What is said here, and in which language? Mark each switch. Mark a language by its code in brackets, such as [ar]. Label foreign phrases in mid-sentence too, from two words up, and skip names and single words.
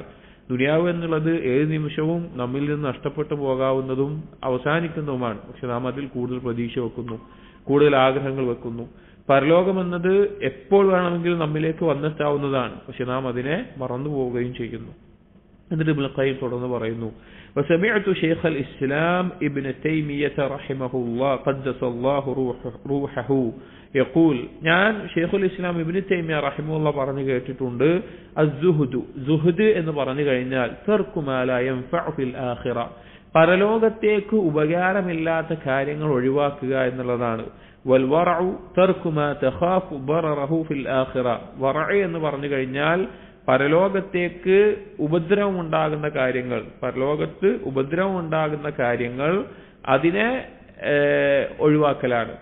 [ml] ദുനിയാവ് എന്നുള്ളത് ഏത് നിമിഷവും നമ്മിൽ നിന്ന് നഷ്ടപ്പെട്ടു പോകാവുന്നതും അവസാനിക്കുന്നതുമാണ്. പക്ഷെ നാം അതിൽ കൂടുതൽ പ്രതീക്ഷ വെക്കുന്നു, കൂടുതൽ ആഗ്രഹങ്ങൾ വെക്കുന്നു. പരലോകം എന്നത് എപ്പോൾ വേണമെങ്കിലും നമ്മിലേക്ക് വന്നെത്താവുന്നതാണ്. പക്ഷെ നാം അതിനെ മറന്നു പോവുകയും ചെയ്യുന്നു. എന്നിട്ട് ഇബ്നുൽ ഖയ്യിം തുടർന്ന് പറയുന്നു, [ar] وسمعت شيخ الإسلام ابن تيمية رحمه الله قدس الله روحه يقول, [ml] ഞാൻ ഷെയ്ഖുൽ ഇസ്ലാം ഇബ്നു തൈമിയ റഹിമഹുല്ലാഹ് പറഞ്ഞു കേട്ടിട്ടുണ്ട്, സുഹദ് എന്ന് പറഞ്ഞു കഴിഞ്ഞാൽ [ar] ترك ما لا ينفع في الآخرة, [ml] പരലോകത്തേക്ക് ഉപകാരമില്ലാത്ത കാര്യങ്ങൾ ഒഴിവാക്കുക എന്നുള്ളതാണ്. [ar] والورع ترك ما تخاف ضرره في الآخرة, [ml] വറഅ എന്ന് പറഞ്ഞു കഴിഞ്ഞാൽ പരലോകത്തേക്ക് ഉപദ്രവമുണ്ടാകുന്ന കാര്യങ്ങൾ, അതിനെ ഒഴിവാക്കലാണ്.